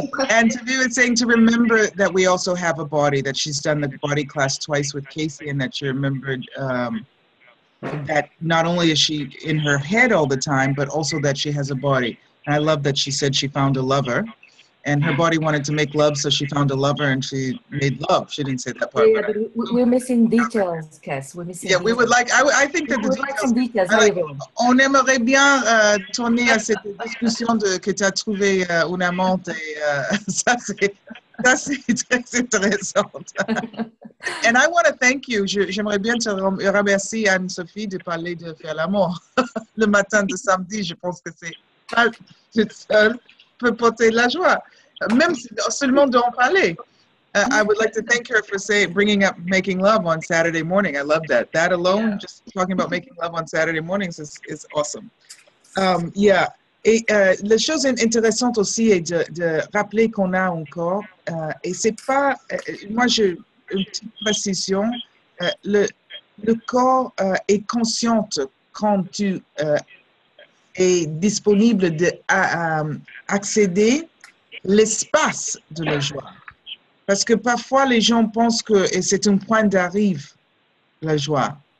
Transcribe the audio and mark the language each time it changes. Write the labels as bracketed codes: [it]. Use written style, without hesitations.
[en] Anne-Sophie was saying to remember that we also have a body, that she's done the body class twice with Casey and that she remembered that not only is she in her head all the time, but also that she has a body. And I love that she said she found a lover. And her body wanted to make love, so she found a lover and she made love. She didn't say that part. Yeah, but we're missing details, Cass. We're missing. Yeah, we would like. I think that we would like some details. [fr] On aimerait bien tourner à cette discussion que tu as trouvé une amante et ça c'est très intéressant. [en] And I want to thank you. [fr] J'aimerais bien te remercier, Anne-Sophie, de parler de faire l'amour le matin de samedi. Je pense que c'est pas toute seule peut porter la joie, même seulement d'en parler. [en] I would like to thank her for bringing up making love on Saturday morning. I love that. That alone, just talking about making love on Saturday mornings is awesome. Yeah. [fr] Et la chose intéressante aussi est de rappeler qu'on a un corps. Et c'est pas, moi, une petite précision. Le corps est conscient quand tu est disponible d'accéder l'espace de la joie. Parce que parfois, les gens pensent que c'est un point d'arrivée, la joie.